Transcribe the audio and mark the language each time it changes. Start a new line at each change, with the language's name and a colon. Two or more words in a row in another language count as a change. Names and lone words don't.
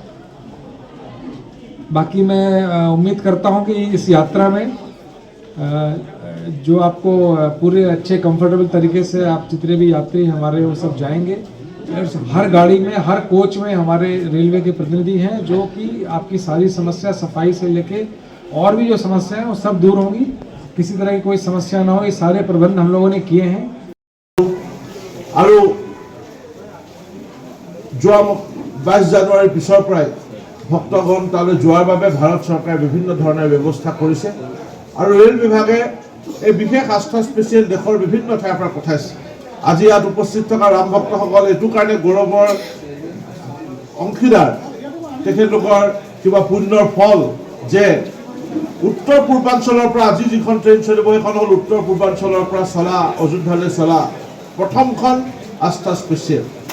Hindi: बाकी मैं उम्मीद करता हूं कि इस यात्रा में जो आपको पूरे अच्छे कंफर्टेबल तरीके से आप जितने भी यात्री हमारे वो सब जाएंगे। हर गाड़ी में, हर कोच में हमारे रेलवे के प्रतिनिधि हैं जो कि आपकी सारी समस्या, सफाई से लेके और भी जो समस्या है वो सब दूर होंगी, किसी तरह की कोई समस्या ना हो, ये सारे प्रबंध हम लोगों ने किए हैं।
Assamese: আৰু যোৱা 22 জানুৱাৰীৰ পিছৰ পৰাই ভক্তগণ তালৈ যোৱাৰ বাবে ভাৰত চৰকাৰে বিভিন্ন ধৰণৰ ব্যৱস্থা কৰিছে আৰু ৰেল বিভাগে এই বিশেষ আস্থা স্পেচিয়েল দেশৰ বিভিন্ন ঠাইৰ পৰা পঠাইছে। আজি ইয়াত উপস্থিত থকা ৰাম ভক্তসকল এইটো কাৰণে গৌৰৱৰ অংশীদাৰ, তেখেতলোকৰ কিবা পুণ্যৰ ফল যে উত্তৰ পূৰ্বাঞ্চলৰ পৰা আজি যিখন ট্ৰেইন চলিব সেইখন হ'ল উত্তৰ পূৰ্বাঞ্চলৰ পৰা চলা অযোধ্যালৈ চলা প্ৰথমখন আস্থা স্পেচিয়েল।